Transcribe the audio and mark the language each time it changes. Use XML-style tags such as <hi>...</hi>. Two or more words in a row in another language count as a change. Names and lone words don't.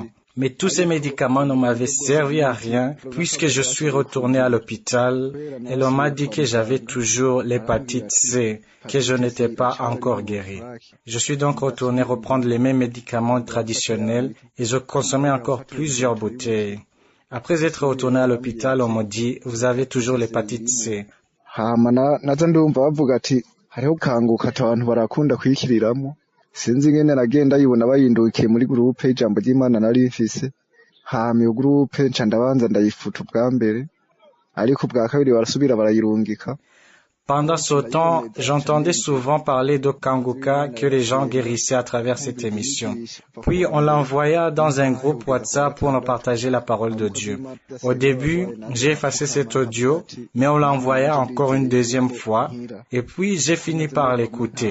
<fr>Mais tous ces médicaments ne m'avaient servi à rien puisque je suis retourné à l'hôpital et l'on m'a dit que j'avais toujours l'hépatite C, que je n'étais pas encore guéri. Je suis donc retourné reprendre les mêmes médicaments traditionnels et je consommais encore plusieurs bouteilles. Après être retourné à l'hôpital, on m'a dit, vous avez toujours l'hépatite C.</fr> <rn>Sinzi ngene nagenda yibona bayindukiye muri groupe ijambo ry'Imana nari mfise hama iyo groupe nca ndabanza ndayifuta ubwa mbere ariko ubwa kabiri barasubira barayirungika.</rn> <fr>Pendant ce temps, j'entendais souvent parler de Kanguka que les gens guérissaient à travers cette émission. Puis on l'envoya dans un groupe WhatsApp pour nous partager la parole de Dieu. Au début, j'ai effacé cet audio, mais on l'envoya encore une deuxième fois, et puis j'ai fini par l'écouter.</fr>